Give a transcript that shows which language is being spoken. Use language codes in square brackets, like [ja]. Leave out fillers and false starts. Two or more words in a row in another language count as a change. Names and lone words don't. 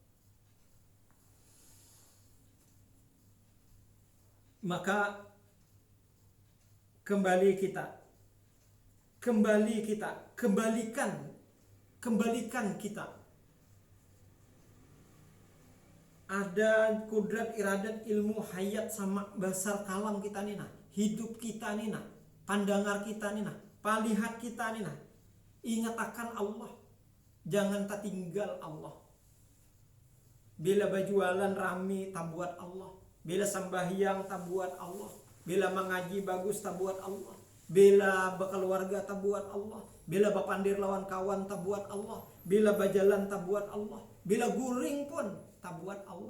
[bjn] Maka kembalikan kita. Ada kudrat, iradat, ilmu, hayat sama besar kalam kita nina, hidup kita nina, pandangar kita nina, palihat kita nina. Ingat akan Allah, jangan tak tinggal Allah. Bila berjualan rame tak buat Allah, bila sembahyang tak buat Allah, bila mengaji bagus tak buat Allah, bila berkeluarga tak buat Allah, bila berpandir lawan kawan tak buat Allah, bila berjalan tak buat Allah, bila guring pun tak buat Allah.